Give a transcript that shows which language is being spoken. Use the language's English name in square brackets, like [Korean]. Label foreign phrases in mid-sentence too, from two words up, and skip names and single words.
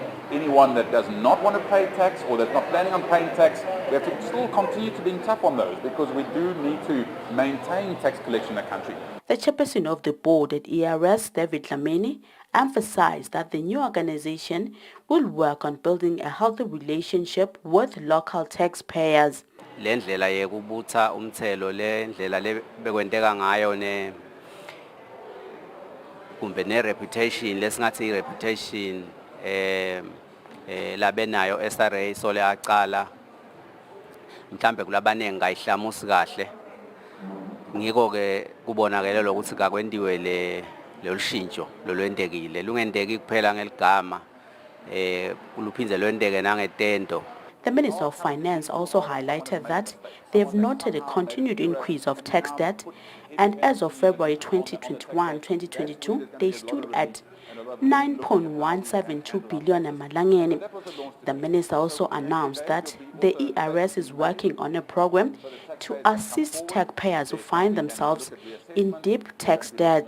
[English] Anyone that does not want to pay tax or that's not planning on paying tax, we have to still continue to be tough on those because we do need to maintain tax collection in the country. The chairperson of the board at ERS, David Lameni, emphasized that the new organization will work on building a healthy relationship with local taxpayers. [Swati] Le ndlela yekubutha umthelo le ndlela le bekwenteka ngayo kumbe ne-reputation lesingathi i-reputation labenayo SRA sole acala mhlambe kulabaningi kayihlamusi kahle ngiko ke kubonakele lokuthi kakwendiwe le lushintsho lolwendekile lungendeki kuphela ngeligama luphindze lwendeke nangetendo. [English] The Minister of Finance also highlighted that they have noted a continued increase of tax debt, and as of February 2021-2022, they stood at 9.172 billion emalangeni. The minister also announced that the ERS is working on a program to assist taxpayers who find themselves in deep tax debt.